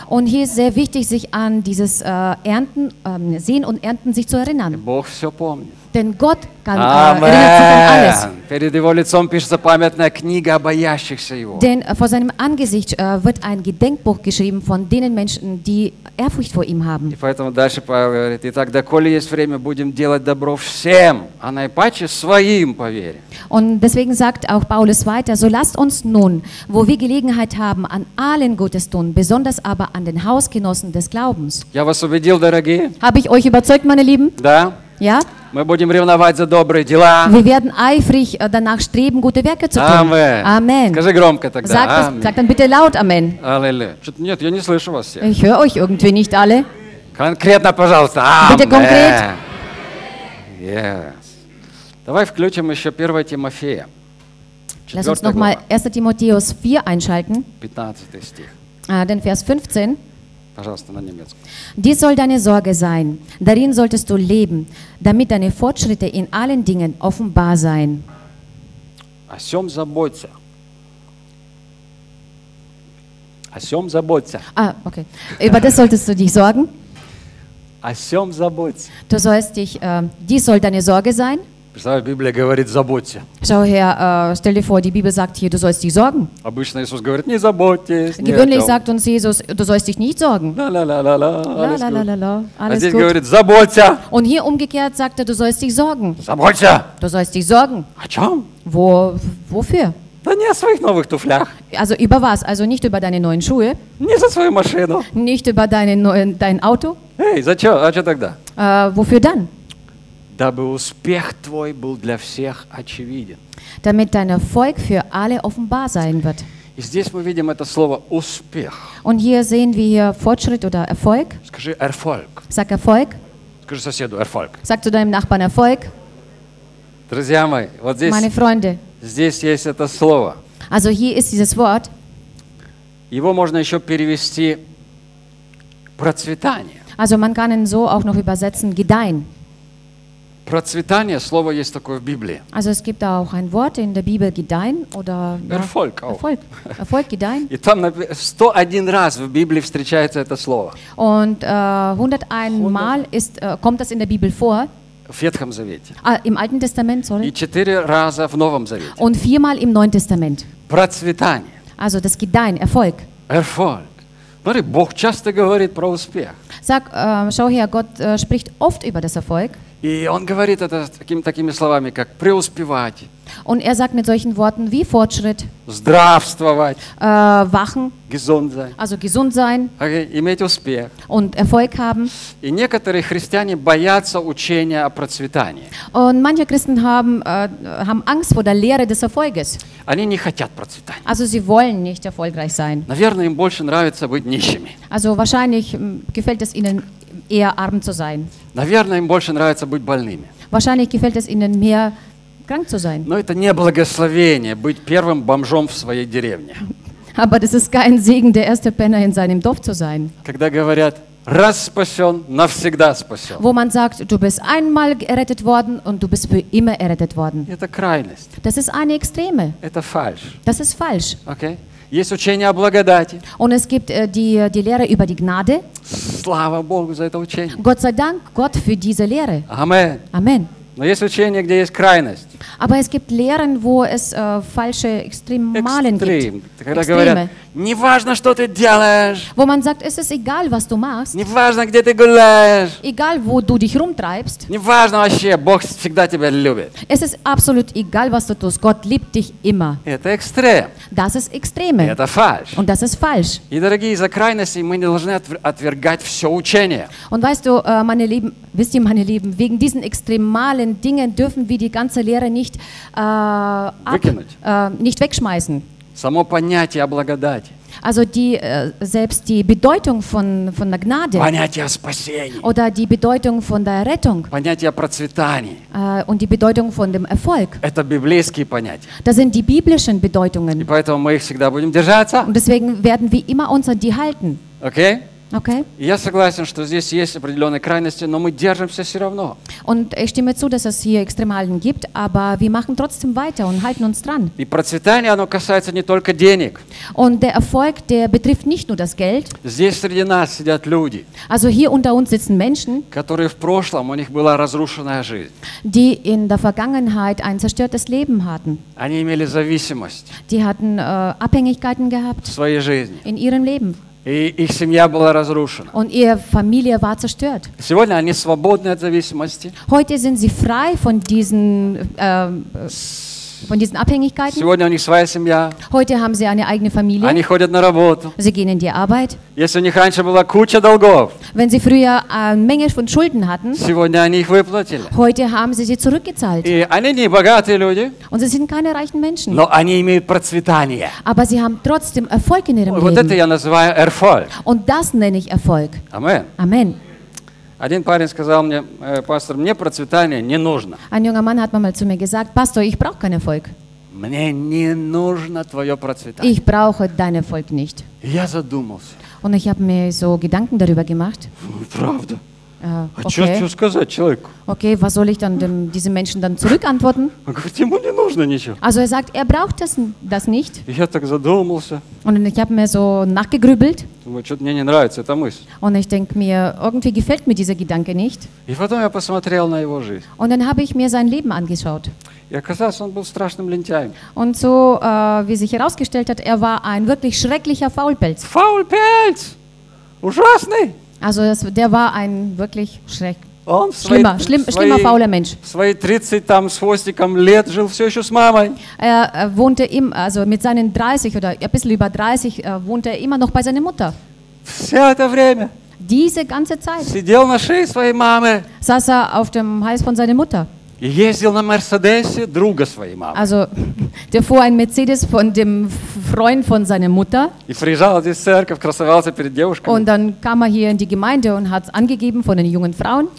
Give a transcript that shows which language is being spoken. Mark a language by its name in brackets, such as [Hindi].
[German] Und hier ist sehr wichtig, sich an dieses Ernten, Sehen und Ernten sich zu erinnern. [Russian] И Бог все помнит. [German] Denn Gott kann alles. [Russian] Перед его лицом пишется памятная книга о боящихся его. [German] Denn vor seinem Angesicht wird ein Gedenkbuch geschrieben von denen Menschen, die Ehrfurcht vor ihm haben. [Russian] И поэтому дальше Павел говорит: Итак, доколе есть время, будем делать добро всем, а наипаче своим по вере. [German] Und deswegen sagt auch Paulus weiter: So lasst uns nun, wo wir Gelegenheit haben, an allen Gutes tun, besonders aber an den Hausgenossen des Glaubens. [Russian] Я вас убедил, дорогие? [German] Habe ich euch überzeugt, meine Lieben? [Russian] Да. [German] Ja? [Russian] Мы будем ревновать за добрые дела. [German] Wir werden eifrig danach streben, gute Werke zu tun. Amen. Amen. [Russian] Скажи громко тогда. [German] Sag dann bitte laut Amen. Halleluja. [Russian] Что-то нет, я не слышу вас всех. [German] Ich höre euch irgendwie nicht alle. [Russian] Конкретно, пожалуйста. Amen. [German] Bitte konkret. [English] Yes. [Russian] Давай включим еще 1 Тимофея. [German] Lass uns noch mal 1 Timotheus 4 einschalten. [Russian] 15. Стих. [German] Den Vers 15. [Russian] Пожалуйста, на немецком. [German] Dies soll deine Sorge sein. Darin solltest du leben, damit deine Fortschritte in allen Dingen offenbar sein. [Russian] О сём заботься. О сём заботься. [English] Okay. [German] Über das solltest du dich sorgen? [Russian] О сём заботься. [German] Du sollst dich, dies soll deine Sorge sein? [Russian] Представляешь, Библия говорит, заботьте. [German] Schau her, stell dir vor, die Bibel sagt hier, du sollst dich sorgen. [Russian] Обычно Иисус говорит, не заботьтесь. [German] Gewöhnlich sagt uns Jesus, du sollst dich nicht sorgen. Alles gut. [Russian] Здесь говорит, заботься. [German] Und hier umgekehrt sagt er, du sollst dich sorgen. [Russian] Заботься. [German] Du sollst dich sorgen. [Russian] О чем? [German] Wofür? [Russian] Да не о своих новых туфлях. [German] Also über was? Also nicht über deine neuen Schuhe. [Russian] Не за свою машину. [German] Nicht über dein Auto. [Russian] Эй, зачем? А что тогда? [German] Wofür dann? [Russian] Дабы успех твой был для всех очевиден. [German] Damit dein Erfolg für alle offenbar sein wird. [Russian] И здесь мы видим это слово успех. [German] Und hier sehen wir hier Fortschritt oder Erfolg. [Russian] Скажи Erfolg. [German] Sag Erfolg. [Russian] Скажи соседу Erfolg. [German] Sag zu deinem Nachbarn Erfolg. [Russian] Друзья мои, вот здесь. [German] Meine Freunde. [Russian] Здесь есть это слово. [German] Also hier ist dieses Wort. [Russian] Его можно еще перевести процветание. [German] Also man kann ihn so auch noch übersetzen gedeihen. [Russian] Процветание, слово есть такое в Библии. [German] Also es gibt auch ein Wort in der Bibel, gedeihen oder Erfolg. Ja, Erfolg. Erfolg, gedeihen. [Russian] И там 101 раз в Библии встречается это слово. [German] Und 101 Mal kommt das in der Bibel vor. [Russian] В Ветхом Завете. [German] Im Alten Testament, sorry. [Russian] И 4 раза в Новом Завете. [German] Und 4-mal im Neuen Testament. [Russian] Процветание. [German] Also das gedeihen, Erfolg. Erfolg. [Russian] Смотри, Бог часто говорит про успех. [German] Sag, schau her, Gott spricht oft über das Erfolg. [Russian] И он говорит это такими словами, как преуспевать. [German] Und er sagt mit solchen Worten wie Fortschritt. [Russian] Здравствовать. [German] Wachen. Gesund sein. Also gesund sein. [Russian] Okay, иметь успех. [German] Und Erfolg haben. [Russian] И некоторые христиане боятся учения о процветании. [German] Und manche Christen haben Angst vor der Lehre des Erfolges. [Russian] Они не хотят процветания. [German] Also sie wollen nicht erfolgreich sein. [Russian] Наверное, им больше нравится быть нищими. [German] Also wahrscheinlich gefällt es ihnen eher arm zu sein. [Russian] Наверное, им больше нравится быть больными. [German] Wahrscheinlich gefällt es ihnen mehr krank zu sein. [Russian] Но это не благословение быть первым бомжом в своей деревне. [German] Aber das ist kein Segen, der erste Penner in seinem Dorf zu sein. [Russian] Когда говорят, раз спасен, навсегда спасен. [German] Wo man sagt, du bist einmal errettet worden und du bist für immer errettet worden. [Russian] Это крайность. [German] Das ist eine Extreme. [Russian] Это фальш. [German] Das ist falsch. [English] Okay. [Russian] Есть учение о благодати. [German] Und es gibt die Lehre über die Gnade. [Russian] Слава Богу за это учение. [German] Gott sei Dank, Gott für diese Lehre. Amen. Amen. [Russian] Но есть учение, где есть крайность. [German] Aber es gibt Lehren, wo es falsche Extremmalen Extrem. Gibt. [Russian] Когда Extreme. Говорят, неважно, что ты делаешь. [German] Wo man sagt, es ist egal, was du machst. [Russian] Неважно, где ты гуляешь. [German] Egal, wo du dich rumtreibst. [Russian] Неважно вообще, Бог всегда тебя любит. [German] Es ist absolut egal, was du tust. Gott liebt dich immer. [Russian] Это экстрем. [German] Das ist Extreme. [Russian] Это фальш. [German] Und das ist falsch. [Russian] И, дорогие, из-за крайности мы не должны отвергать все учение. [German] Und weißt du, meine Lieben, wisst ihr, meine Lieben, wegen diesen extremalen Dingen dürfen wir die ganze Lehre nicht nicht wegschmeißen. [Russian] Само понятие о благодати. [German] Also die selbst die Bedeutung von der Gnade. [Russian] Понятие о спасении. [German] Oder die Bedeutung von der Rettung. [Russian] Понятие о процветании. [German] Und die Bedeutung von dem Erfolg. [Russian] Это библейские понятия. [German] Das sind die biblischen Bedeutungen. [Russian] И поэтому мы их всегда будем держаться. [German] Und deswegen werden wir immer uns an die halten. [English] Okay? Okay. [Russian] Я согласен, что здесь есть определенные крайности, но мы держимся все равно. [German] Und ich stimme zu, dass es hier Extremalen gibt, aber wir machen trotzdem weiter und halten uns dran. [Russian] И процветание, оно касается не только денег. [German] Und der Erfolg, der betrifft nicht nur das Geld. [Russian] Здесь среди нас сидят люди. [German] Also hier unter uns sitzen Menschen. [Russian] Которые в прошлом у них была разрушенная жизнь. [German] Die in der Vergangenheit ein zerstörtes Leben hatten. [Russian] Они имели зависимость. [German] Die hatten Abhängigkeiten gehabt. [Russian] В своей жизни. [German] In ihrem Leben. [Russian] И их семья была разрушена. [German] Und ihre Familie war zerstört. [Russian] Сегодня они свободны от зависимости. [German] Heute sind sie frei von diesen von diesen Abhängigkeiten. [Russian] Сегодня у них своя семья. [German] Heute haben sie eine eigene Familie. [Russian] Они ходят на работу. [German] Sie gehen in die Arbeit. [Russian] Если у них раньше была куча долгов. [German] Wenn sie früher eine Menge von Schulden hatten. [Russian] Сегодня они их выплатили. [German] Heute haben sie zurückgezahlt. [Russian] И они не богатые люди. [German] Und sie sind keine reichen Menschen. [Russian] Но они имеют процветание. [German] Aber sie haben trotzdem Erfolg in ihrem Leben. [Russian] Вот это я называю Erfolg. [German] Und das nenne ich Erfolg. Amen. Amen. [Russian] Один парень сказал мне, пастор, мне процветание не нужно. [German] Ein junger Mann hat mal zu mir gesagt, Pastor, ich brauche keinen Erfolg. [Russian] Мне не нужно твое процветание. [German] Ich brauche deinen Erfolg nicht. [Russian] Я задумался. [German] Und ich habe mir so Gedanken darüber gemacht. [Russian] Правда. Что сказать человеку? [German] Okay, was soll ich dann diesem Menschen dann zurückantworten? [Russian] Ему не нужно ничего. [German] Also er sagt, er braucht das nicht. Ich habe [Russian] так задумался. [German] Und ich habe mir so nachgegrübelt. [Russian] Что-то мне не нравится эта мысль. [German] Und ich denke mir, irgendwie gefällt mir dieser Gedanke nicht. [Russian] И потом я посмотрел на его жизнь. [German] Und dann habe ich mir sein Leben angeschaut. [Russian] И оказалось, он был страшным лентяем. [German] Und so, wie sich herausgestellt hat, er war ein wirklich schrecklicher Faulpelz. [Russian] Faulpelz! Ужасный! [German] Also der war ein wirklich schlimmer fauler Mensch. [Russian] Свои 30 там с хвостиком лет жил все еще с мамой. [German] Er wohnte im, also mit seinen 30 oder ein bisschen über 30 wohnte er immer noch bei seiner Mutter. [Russian] Все это время. [German] Diese ganze Zeit. [Russian] Сидел на шее своей мамы. [German] Saß er auf dem Hals von seiner Mutter. [Russian] И ездил на Мерседесе друга своей мамы. [German] Also der fuhr ein Mercedes von dem Freund von seiner Mutter. [Russian] И приезжал здесь в церковь, красовался перед девушками. [German] Und dann kam er hier in die Gemeinde und hat angegeben von den jungen Frauen.